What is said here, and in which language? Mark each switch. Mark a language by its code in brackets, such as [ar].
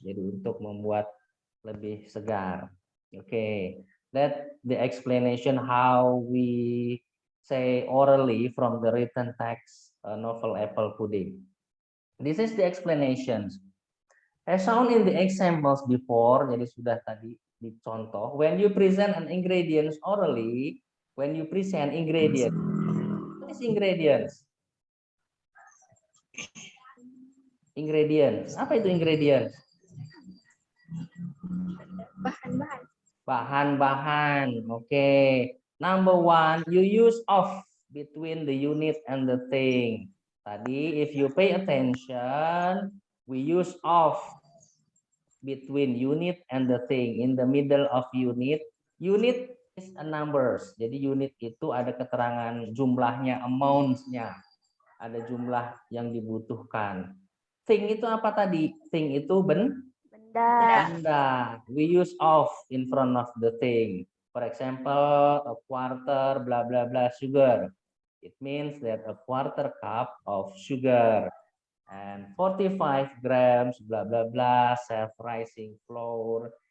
[id] Jadi untuk membuat lebih segar. [en] Okay, that the explanation how we say orally from the written text novel apple pudding. This is the explanations. As shown in the examples before, [id] jadi sudah tadi dicontoh. [en] When you present an ingredients orally, when you present ingredients, what is ingredients? [id] Ingredients. Apa itu ingredients? Bahan-bahan. Bahan-bahan. Okay. [en] Number one, you use of between the unit and the thing. Tadi, if you pay attention, we use of between unit and the thing. In the middle of unit, unit is a numbers. [id] Jadi unit itu ada keterangan jumlahnya, amounts-nya. Ada jumlah yang dibutuhkan. Thing itu apa tadi? Thing itu Benda. benda. [en] We use of in front of the thing. For example, a quarter blah blah blah sugar. It means that a quarter cup of sugar and 45 grams blah blah blah self-rising flour.